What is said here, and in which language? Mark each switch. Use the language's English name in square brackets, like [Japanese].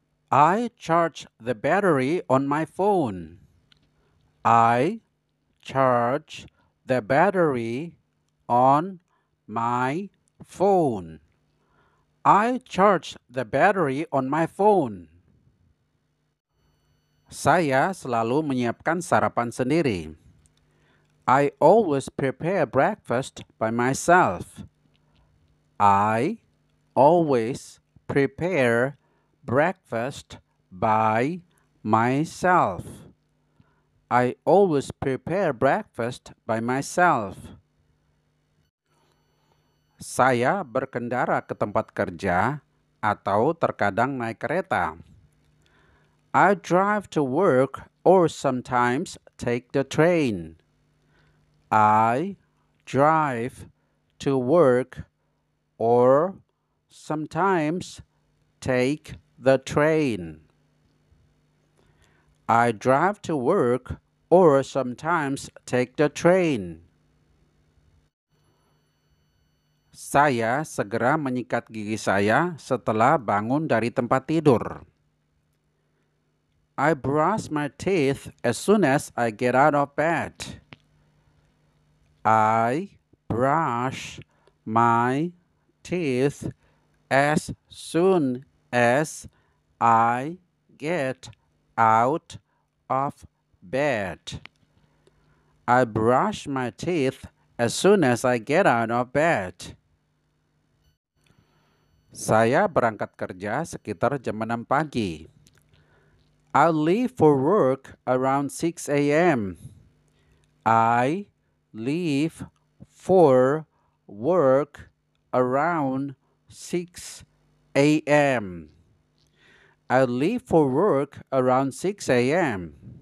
[English] I charge the battery on my phone. I charge the battery on my phone. I charge the battery on my phone. [Indonesian] Saya selalu menyiapkan sarapan sendiri. [English] I always prepare breakfast by myself. I always prepare breakfast by myself. I always prepare breakfast by myself. [Indonesian] Saya berkendara ke tempat kerja atau terkadang naik kereta. [English] I drive to work or sometimes take the train. I drive to work or sometimes take the train. I drive to work or sometimes take the train. [Indonesian] Saya segera menyikat gigi saya setelah bangun dari tempat tidur. [English] I brush my teeth as soon as I get out of bed. I brush my teeth as soon as I get out of bed. I brush my teeth as soon as I get out of bed. [Indonesian] Saya berangkat kerja sekitar jam 6 pagi. [English] I leave for work around 6 a.m. I leave for work around 6 a.m. I leave for work around 6 a.m.